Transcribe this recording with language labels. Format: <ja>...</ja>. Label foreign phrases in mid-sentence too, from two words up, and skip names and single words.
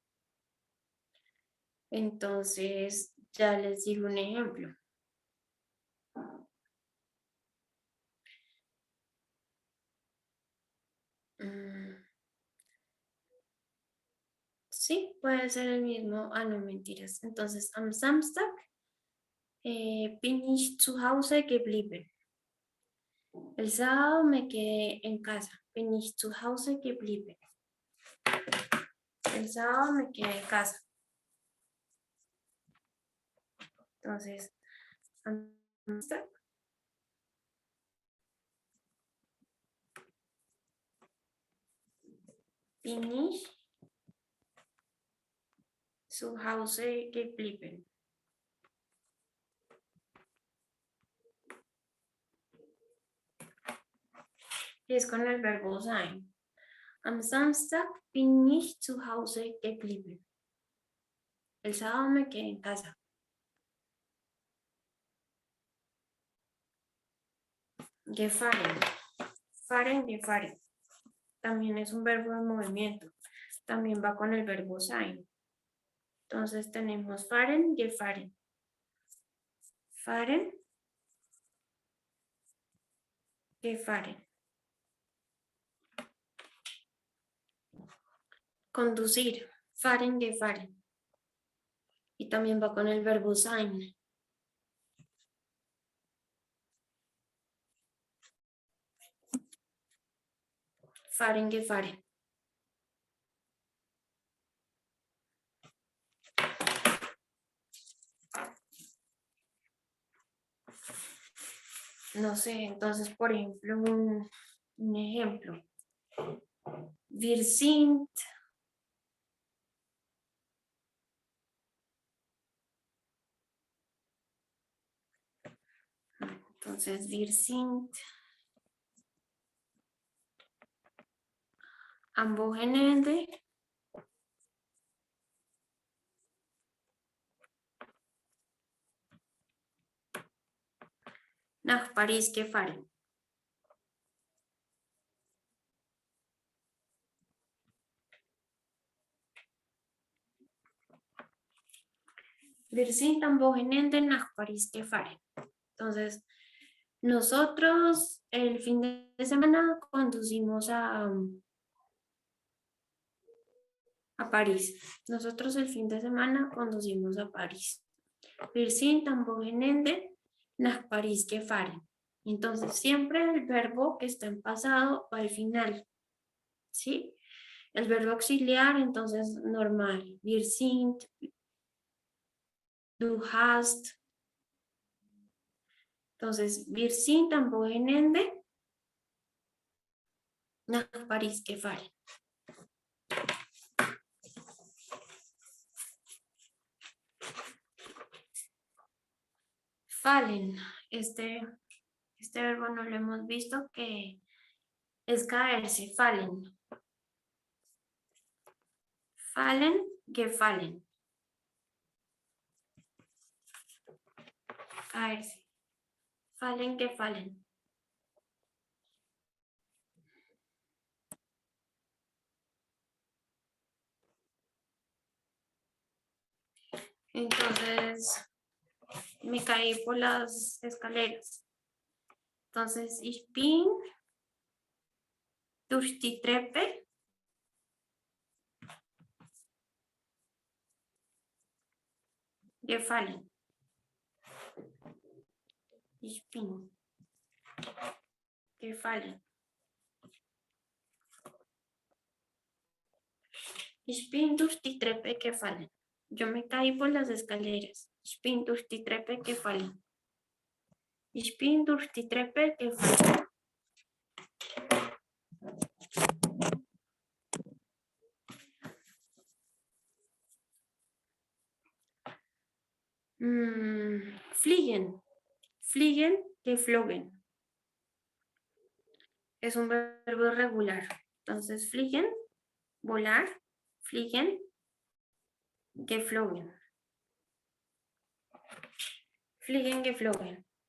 <es>Entonces, ya les digo un ejemplo. Sí, puede ser el mismo. Ah, no, mentiras. Entonces,</es> <de>am Samstag bin ich zu Hause geblieben.</de> <es>El sábado me quedé en casa.</es> <de>Bin ich zu Hause geblieben.</de> <es>El sábado me quedé en casa. Entonces,</es> <de>am Samstag bin ich zu Hause geblieben.</de> <es>Y es con el verbo sein.</es> <de>Am Samstag bin ich zu Hause geblieben.</de> <es>El sábado me quedé en casa.</es> <de>Gefahren. Fahren, gefahren.</de> <es>También es un verbo de movimiento. También va con el verbo sein. Entonces tenemos</es> <de>fahren, gefahren. Fahren, gefahren. Conducir, fahren, gefahren.</de> <es>Y también va con el verbo sein.</es> <de>Fahren, gefahren.</de> <es>No sé, entonces, por ejemplo, un ejemplo.</es> <de>Wir sind entonces, wir sind am Wochenende nach Paris gefahren. Wir sind am Wochenende nach Paris gefahren.</de> <es>Entonces, nosotros el fin de semana conducimos a París. Nosotros el fin de semana conducimos a París.</es> <de>Wir sind am Wochenende nach Paris gefahren.</de> <es>Entonces, siempre el verbo que está en pasado va al final. ¿Sí? El verbo auxiliar, entonces, normal.</es> <de>Wir sind, du hast, Entonces, wir sind am Wochenende nach Paris gefahren. Fallen.</de> <es>Este verbo no lo hemos visto, que es caerse.</es> <de>Fallen. Fallen, gefallen.</de> <es>Caerse.</es> <de>Fallen, gefallen.</de> <es>Entonces, me caí por las escaleras. Entonces,</es> <de>ich bin durch die Treppe gefallen. Ich bin gefallen. Ich bin durch die Treppe gefallen.</de> <es>Yo me caí por las escaleras.</es> <de>Ich bin durch die Treppe gefallen. Ich bin durch die Treppe gefallen. Fliegen. Fliegen, geflogen.</de> <es>Es un verbo regular. Entonces,</es> <de>fliegen, volar, fliegen, geflogen. Fliegen, geflogen.</de>